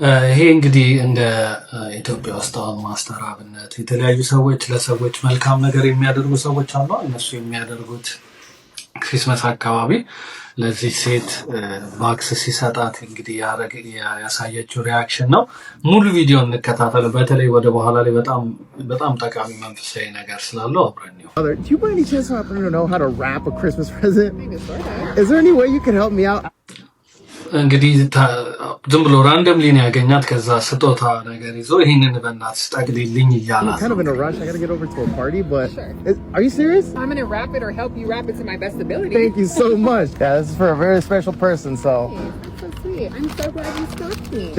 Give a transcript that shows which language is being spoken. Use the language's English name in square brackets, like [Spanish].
[Amharic] ይሄ እንግዲህ እንደ ኢትዮጵያ ውስጥ ማስተር አብነት የተለያዩ ሰዎች ለሰዎች መልካም ነገር የሚያደርጉ ሰዎች አሉ እነሱ የሚያደርጉት ክሪስማስ አካባቢ ለዚህ ሴት ባክስ ሲሰጣት እንግዲህ ያሳየችው ሪአክሽን ነው ሙሉ ቪዲዮ እንከታተል በተለይ ወደ በኋላ ላይ በጣም ጠቃሚ መንፈሳዊ ነገር ስላለው አብረን ነው [English] Do you by any chance happen to know how to wrap a Christmas present? Is there any way you could help me out? [Amharic] እንግዲህ ዝም ብሎ ራንደምሊ ነው ያገኛት። ከዛ ስጦታ ነገር ይዞ ይሄንን በእናትሽ ጠቅልልኝ እያላት [English] kind of in a rush. I gotta get over to a party, but are you serious? I'm gonna wrap it or help you wrap it to my best ability. Thank you so much. Yeah, this is for a very special person, so. That's so sweet. I'm so glad you stopped me.